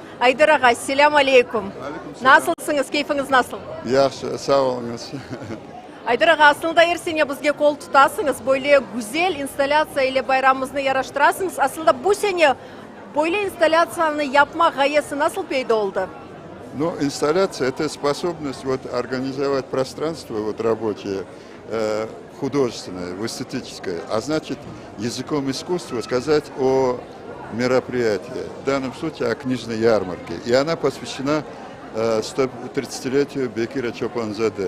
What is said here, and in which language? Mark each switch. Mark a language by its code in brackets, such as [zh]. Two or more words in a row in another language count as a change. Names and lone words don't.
[crh] Aydar Ağa, selam aleyküm. Nasılsınız, keyfiniz nasıl? Yaxşı, sağ olunuz. Aydar Ağa, aslında ersene bizge kol tutasınız, böyle güzel instalasya ile bayramımızı yaraştırasınız. Aslında bu sene böyle инсталляцияны yapma gayesi nasıl peyda oldu? [ru] Ну, инсталляция – это способность вот организовать пространство вот рабочее, художественное, эстетическое, а значит, языком искусства сказать о мероприятии, в данном случае о книжной ярмарке. И она посвящена 130-летию Бекира Чопанзаде.